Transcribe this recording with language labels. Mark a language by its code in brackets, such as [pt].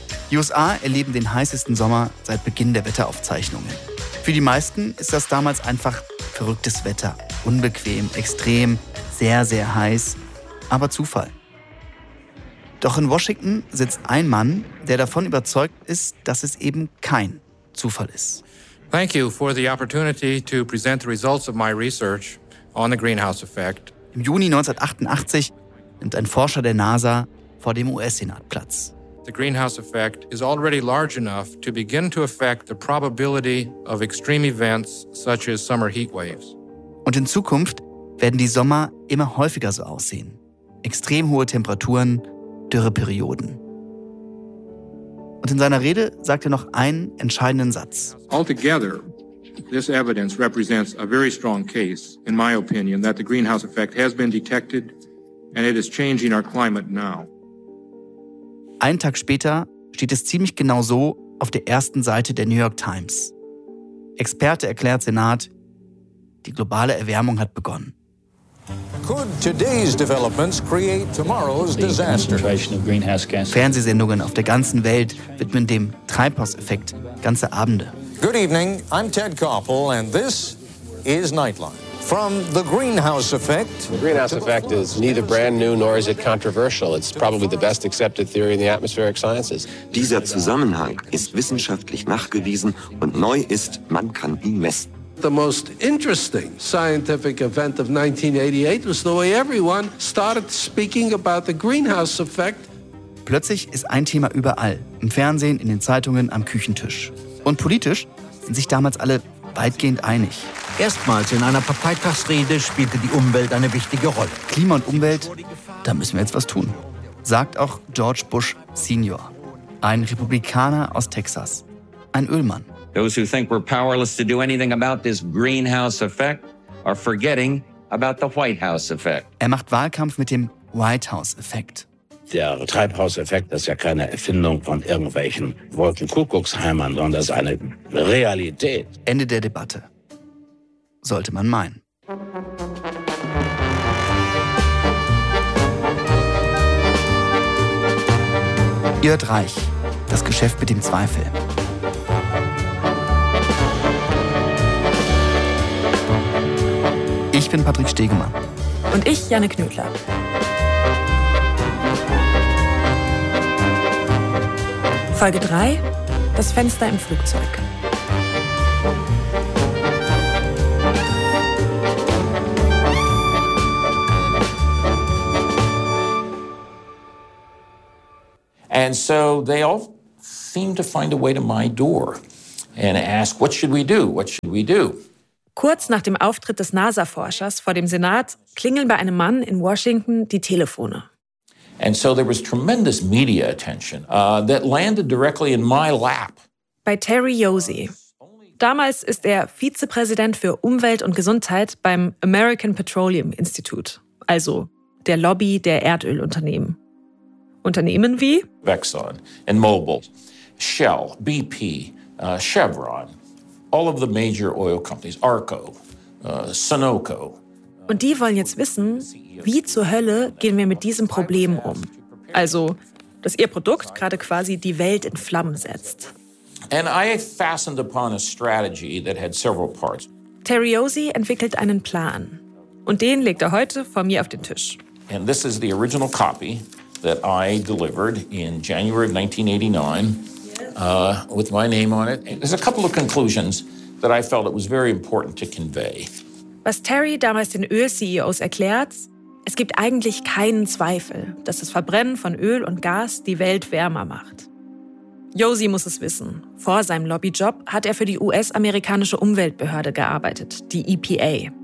[de] Die USA erleben den heißesten Sommer seit Beginn der Wetteraufzeichnungen. Für die meisten ist das damals einfach verrücktes Wetter. Unbequem, extrem, sehr, sehr heiß, aber Zufall. Doch in Washington sitzt ein Mann, der davon überzeugt ist, dass es eben kein Zufall ist. [en] Thank you for the opportunity to present the results of my research on the greenhouse effect. [de] Im Juni 1988 nimmt ein Forscher der NASA vor dem US-Senat Platz. [en] The greenhouse effect is already large enough to begin to affect the probability of extreme events such as summer heat waves. [de] Und in Zukunft werden die Sommer immer häufiger so aussehen. Extrem hohe Temperaturen, Dürreperioden. Und in seiner Rede sagt er noch einen entscheidenden Satz. [en] Altogether, this evidence represents a very strong case, in my opinion, that the greenhouse effect has been detected and it is changing our climate now. [de] Einen Tag später steht es ziemlich genau so auf der ersten Seite der New York Times. Experte erklärt Senat, die globale Erwärmung hat begonnen. [en] Could today's developments create tomorrow's disaster? [de] Fernsehsendungen auf der ganzen Welt widmen dem Treibhauseffekt ganze Abende. [en] Good evening, I'm Ted Koppel and this is Nightline. From the greenhouse effect. The greenhouse effect is neither brand new nor is it controversial. It's probably the best accepted theory in the atmospheric sciences. [de] Dieser Zusammenhang ist wissenschaftlich nachgewiesen und neu ist, man kann ihn messen. [en] The most interesting scientific event of 1988 was the way everyone started speaking about the greenhouse effect. [de] Plötzlich ist ein Thema überall, im Fernsehen, in den Zeitungen, am Küchentisch. Und politisch sind sich damals alle weitgehend einig. Erstmals in einer Parteitagsrede spielte die Umwelt eine wichtige Rolle. Klima und Umwelt, da müssen wir jetzt was tun, sagt auch George Bush Senior, ein Republikaner aus Texas, ein Ölmann. [en] Those who think we're powerless to do anything about this greenhouse effect are forgetting about the White House effect. [de] Er macht Wahlkampf mit dem White House Effekt. Der Treibhauseffekt ist ja keine Erfindung von irgendwelchen Wolkenkuckucksheimern, sondern ist eine Realität. Ende der Debatte. Sollte man meinen. Ihr hört Reich, das Geschäft mit dem Zweifel. Ich bin Patrick Stegemann. Und ich, Janne Knödler. Folge 3, das Fenster im Flugzeug. [en] And so they all seem to find a way to my door and ask, what should we do? What should we do? [de] Kurz nach dem Auftritt des NASA-Forschers vor dem Senat klingeln bei einem Mann in Washington die Telefone. [en] And so there was tremendous media attention that landed directly in my lap. [de] bei Terry Yosi. Damals ist er Vizepräsident für Umwelt und Gesundheit beim American Petroleum Institute, also der Lobby der Erdölunternehmen. Unternehmen wie [en] Exxon, Enmobil, Shell, BP, Chevron, all of the major oil companies, Arco, Sunoco. [de] Und die wollen jetzt wissen, wie zur Hölle gehen wir mit diesem Problem um? Also, dass ihr Produkt gerade quasi die Welt in Flammen setzt. [en] And I fastened upon a strategy that had several parts. [de] Terry Yosi entwickelt einen Plan. Und den legt er heute vor mir auf den Tisch. [en] And this is the original copy that I delivered in January of 1989 with my name on it. There's a couple of conclusions that I felt it was very important to convey. [de] Was Terry damals den Öl-CEOs erklärt, es gibt eigentlich keinen Zweifel, dass das Verbrennen von Öl und Gas die Welt wärmer macht. Yosi muss es wissen. Vor seinem Lobbyjob hat er für die US-amerikanische Umweltbehörde gearbeitet, die EPA.